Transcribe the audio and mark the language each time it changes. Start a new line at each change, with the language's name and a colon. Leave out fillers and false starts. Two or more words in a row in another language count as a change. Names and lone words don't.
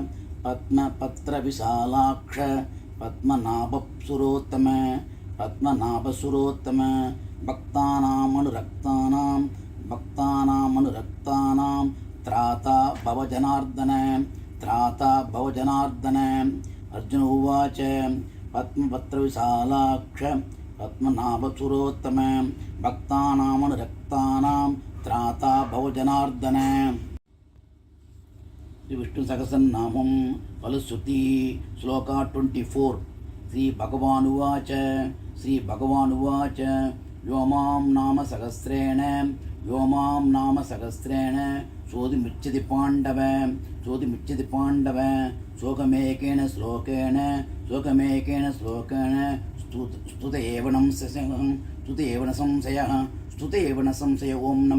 Sanskrit: पद्मनाभसुरोत्तम भक्तानामनुरक्तानां त्राता भवजनार्दन त्राता भवजनार्दन अर्जुन उवाच पद्मपत्रविशालाक्ष पद्मनाभसुरोत्तम भक्तानामनुरक्तानां त्राता भवजनार्दन శ్రీ విష్ణు సహస్రనామం ఫలశ్రుతి శ్లోక 24 శ్రీ భగవానువాచ శ్రీ భగవానువాచ వ్యోమాం నామ సహస్రేణ సోదిముచ్యతి పాండవ శోకమేకేన శ్లోకేన స్తుత ఏవ న సంశయ ఓం